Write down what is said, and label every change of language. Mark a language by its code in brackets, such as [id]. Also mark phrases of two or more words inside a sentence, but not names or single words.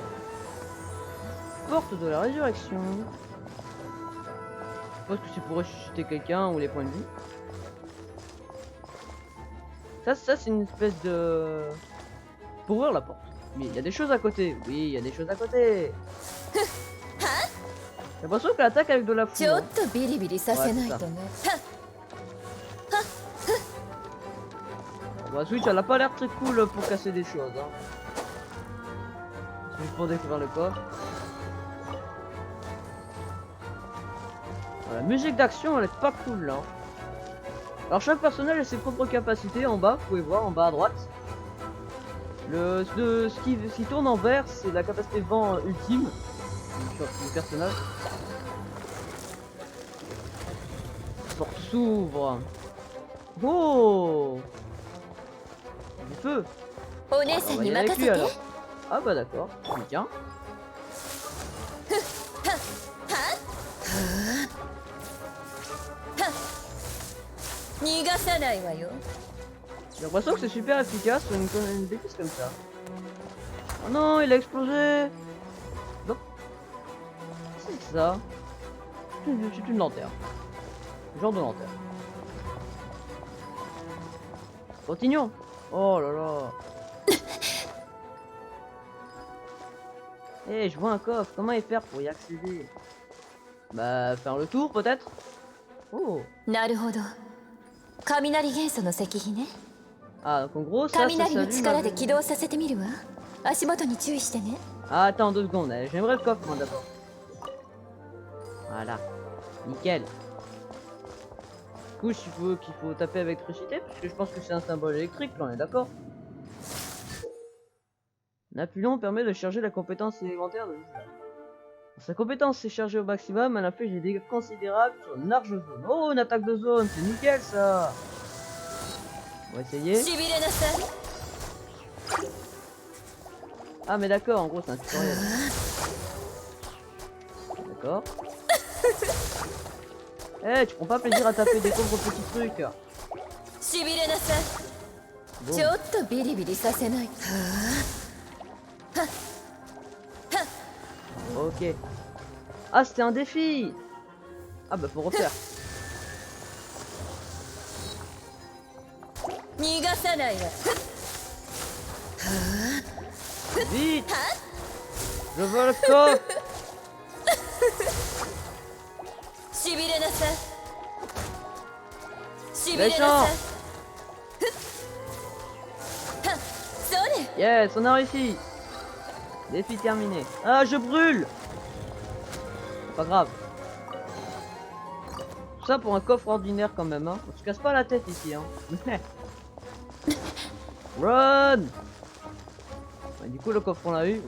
[fr] Porte de la résurrection. Je pense que c'est pour ressusciter quelqu'un ou les points de vie. Ça c'est une espèce de... pour ouvrir la porte. Mais il y a des choses à côté. Oui, il y a des choses à côté. J'ai l'impression qu'elle attaque avec de la [ja] ち [fr] foudre. [ja] ょっとビリビリさせないとね。 [fr] Bah, Switch, elle a pas l'air très cool pour casser des choses. Hein. C'est juste pour découvrir le coffre. La musique d'action, elle est pas cool là. Alors chaque personnage a ses propres capacités. En bas, vous pouvez voir, en bas à droite. Ce qui tourne en vert, c'est la capacité vent ultime du personnage. La porte s'ouvre. Oh, du feu. [ja] お姉 [fr] On [ja] さん [fr] va [ja] に [fr] y aller [ja] 任 [fr] avec [ja] せ [fr] lui [ja] て。 [fr] alors. Ah bah d'accord, tiens. [ja] 逃がさないわよ。 [fr] J'ai l'impression que c'est super efficace sur une bêtise comme ça. Oh non, il a explosé. Non. C'est ça. C'est une lanterne. Genre de lanterne. Continuons. Oh là là. Eh, je vois un coffre. Comment y faire pour y accéder? Bah, faire le tour peut-être. Oh. [ja] なるほど。雷元素の石碑ね。 [fr] Ah, donc en gros, ça [ja] 雷の [fr] s'allume [ja] 力で [fr] avec- [ja] 起動させてみるわ。足元に注意してね。 [fr] Ah, attends 2 secondes. J'aimerais le coffre moi d'abord. Voilà. Nickel. Du coup, qu'il faut taper avec électricité, parce que je pense que c'est un symbole électrique, là, on est d'accord. Napoléon permet de charger la compétence élémentaire de l'usage. Quand sa compétence est chargée au maximum, elle inflige des dégâts considérables sur une large zone. Oh, une attaque de zone, c'est nickel ça. On va essayer. [ja] しびれなさい。 [fr] Ah mais d'accord, en gros c'est un tutoriel. D'accord. Eh, tu prends pas plaisir à taper des pauvres petits trucs. [ja] しびれなさい。 [fr] Bon. [ja] ちょっとビリビリさせない。 [fr] Ok. Ah, c'était un défi. Ah bah faut refaire. [ja] 逃がさないわ。 [fr] Vite. Je veux le coffre. [ja] しびれなさい。しびれなさい。それ。 [fr] Yes, on a réussi. Défi terminé. Ah, je brûle. C'est pas grave. Tout ça pour un coffre ordinaire quand même, hein. On se casse pas la tête ici, hein. Run. Ouais, du coup, le coffre on l'a eu.